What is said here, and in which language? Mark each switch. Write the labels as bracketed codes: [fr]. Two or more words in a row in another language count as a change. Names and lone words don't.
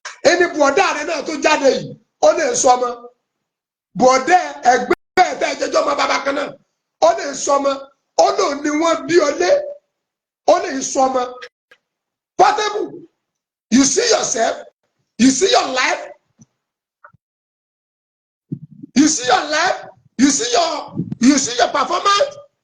[yo] Ẹni bùọ̀dá rẹ náà tó jáde yìí, ó lè sọ ọmọ. Bùọ̀dá ẹgbẹ́ ẹ̀ tẹ́ ẹ jẹjọ́ ọmọ bàbá kan náà, ó lè sọ ọmọ. Ó lò ní wọ́n bí ọ lé, ó lè sọ ọmọ. [en] Portable, you see yourself, you see your life, you see your life, you see your, you see your performance.